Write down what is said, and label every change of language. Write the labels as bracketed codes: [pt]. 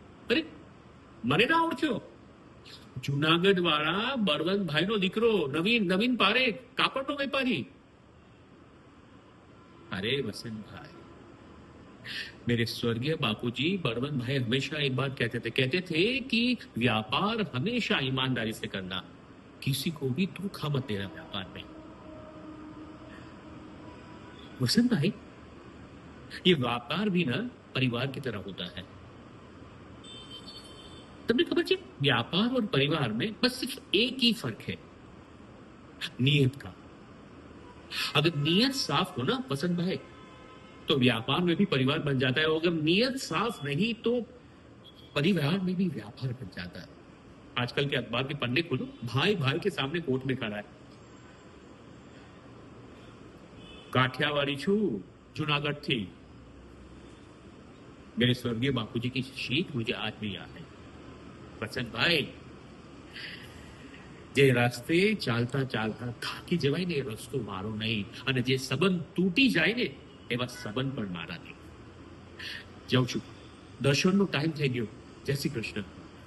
[gu] अरे, મને ના ઓળખ્યો? જુનાગઢ વાળા બળવંત ભાઈનો દીકરો નવીન નવીન પારેખ, કાપડનો વેપારી। [hi] अरे वसंत भाई, मेरे स्वर्गीय बापूजी बड़वन भाई हमेशा एक बात कहते थे कि व्यापार हमेशा ईमानदारी से करना, किसी को भी धोखा मत देना व्यापार में। वसंत भाई, ये व्यापार भी ना परिवार की तरह होता है। [gu] તમને ખબર છે, [hi] व्यापार और परिवार में बस सिर्फ एक ही फर्क है, नीयत का। अगर नीयत साफ हो ना वसंत भाई, तो व्यापार में भी परिवार बन जाता है। और अगर नीयत साफ नहीं तो परिवार में भी व्यापार बन जाता है। आजकल के अखबार के पन्ने खोलो, भाई भाई के सामने कोर्ट में खड़ा है। [gu] काठियावाड़ी छू, जूनागढ़ थी। [hi] मेरे स्वर्गीय बापूजी की शीख मुझे आज भी याद है। [gu] वसंत भाई, જે રસ્તે ચાલતા ચાલતા થાકી જવાય ને, એ રસ્તો મારો નહીં, અને જે સંબંધ તૂટી જાય ને, એવા સંબંધ પણ મારા નહીં। જાઉં છું, દર્શનનો ટાઈમ થઈ ગયો। જય શ્રી કૃષ્ણ।